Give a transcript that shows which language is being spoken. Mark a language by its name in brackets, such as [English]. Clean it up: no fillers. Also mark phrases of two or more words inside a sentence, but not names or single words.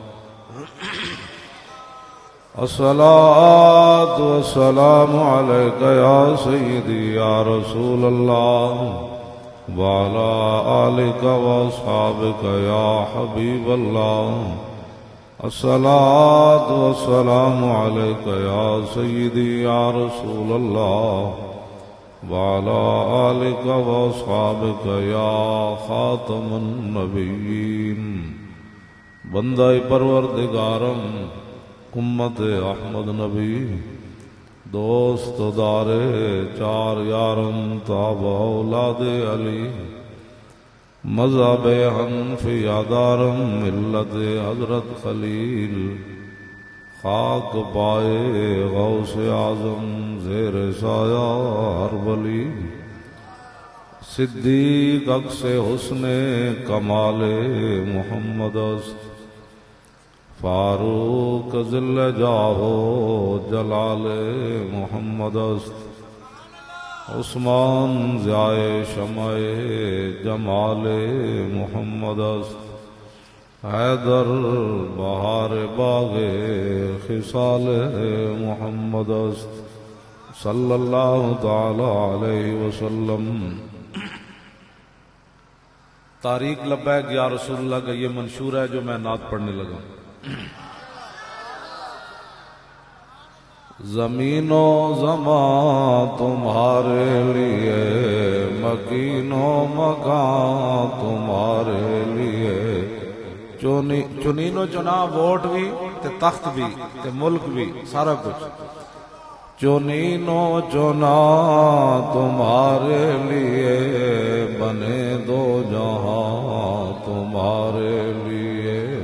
[Arabic] الصلاة والسلام عليك يا سيدي يا رسول الله وعلى آلك وأصحابك يا حبيب الله الصلاة والسلام عليك يا سيدي يا رسول الله وعلى آلك وأصحابك يا خاتم النبيين [Persian] بندہ پروردگارم امت احمد نبی دوست دار چار یارم تاب اولاد علی مذہب حنفیہ دارم ملت حضرت خلیل خاک پائے غوث اعظم زیر سایہ ہر ولی صدیق عکس حسن کمال محمد است فاروق ذل جاہو جلال محمد است عثمان ضیائے شمع جمال محمد است حیدر بہار باغ خصال محمد است [Arabic] صلی اللہ تعالی علیہ وسلم۔ [Urdu] تاریخ لبیک یا رسول اللہ کا یہ منشور ہے جو میں نعت پڑھنے لگا۔ زمین و زمان تمہارے لیے مکین و مکان تمہارے لیے چنین و چنا ووٹ بھی تے تخت بھی تے ملک بھی سارا کچھ چنین و چنا تمہارے لیے بنے دو جہاں تمہارے لیے۔